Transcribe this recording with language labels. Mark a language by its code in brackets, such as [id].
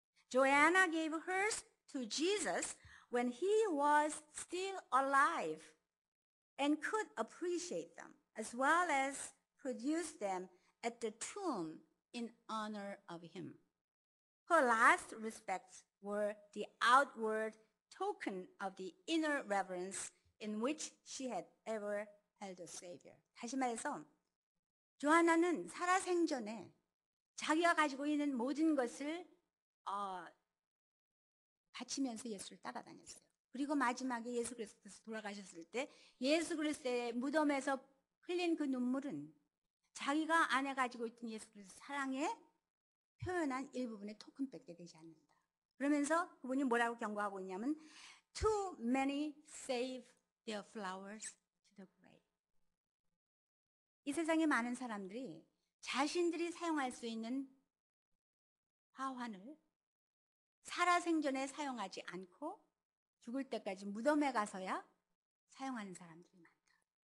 [en] Joanna gave hers to Jesus when he was still alive and could appreciate them as well as produce them at the tomb in honor of him. Her last respects were the outward token of the inner reverence in which she had ever held a Savior. [ko] 다시 말해서 조하나는 살아생전에 자기가 가지고 있는 모든 것을 바치면서 예수를 따라다녔어요. 그리고 마지막에 예수 그리스도께서 돌아가셨을 때 예수 그리스도의 무덤에서 흘린 그 눈물은 자기가 안에 가지고 있던 예수 그리스도 사랑에 표현한 일부분의 토큰밖에 되지 않는다. 그러면서 그분이 뭐라고 경고하고 있냐면 [en] Too many save their flowers to the grave. [ko] 이 세상에 많은 사람들이 자신들이 사용할 수 있는 화환을 살아생전에 사용하지 않고 죽을 때까지 무덤에 가서야 사용하는 사람들이 많다.